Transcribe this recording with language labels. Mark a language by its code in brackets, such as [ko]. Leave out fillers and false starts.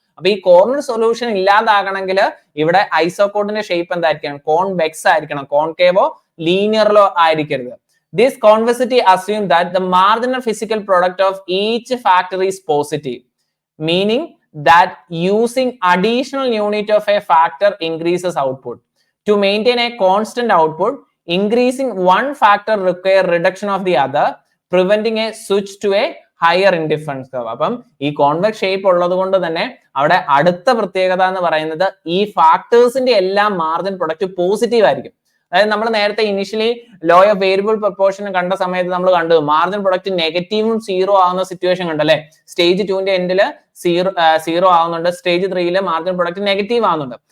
[ml] അപ്പൊ ഈ corner solution ഇല്ലാതാകണമെങ്കിൽ ഇവിടെ ഐസോകോണിന്റെ ഷേപ്പ് എന്തായിരിക്കണം, കോൺവെക്സ് ആയിരിക്കണം, കോൺകേവോ ലീനിയറിലോ ആയിരിക്കരുത്. [en] This convexity assumes that the marginal physical product of each factor is positive, meaning that using additional unit of a factor increases output. To maintain a constant output, increasing one factor requires reduction of the other, preventing a switch to a higher indifference curve. [ml] അപ്പം ഈ convex shape ഉള്ളത് കൊണ്ട് തന്നെ അവിടെ അടുത്ത പ്രത്യേകത എന്ന് പറയുന്നത് ഈ ഫാക്ടേഴ്സിന്റെ എല്ലാം മാർജിൻ പ്രൊഡക്റ്റ് പോസിറ്റീവ് ആയിരിക്കും. അതായത് നമ്മൾ നേരത്തെ initially law of variable proportion കണ്ട സമയത്ത് നമ്മൾ കണ്ടു മാർജിൻ പ്രൊഡക്റ്റ് നെഗറ്റീവും സീറോ ആവുന്ന സിറ്റുവേഷൻ കണ്ടല്ലേ. സ്റ്റേജ് 2ന്റെ എൻഡില് സീറോ ആവുന്നുണ്ട്, സ്റ്റേജ് 3 മാർജിൻ പ്രൊഡക്റ്റ് നെഗറ്റീവ് ആവുന്നുണ്ട്.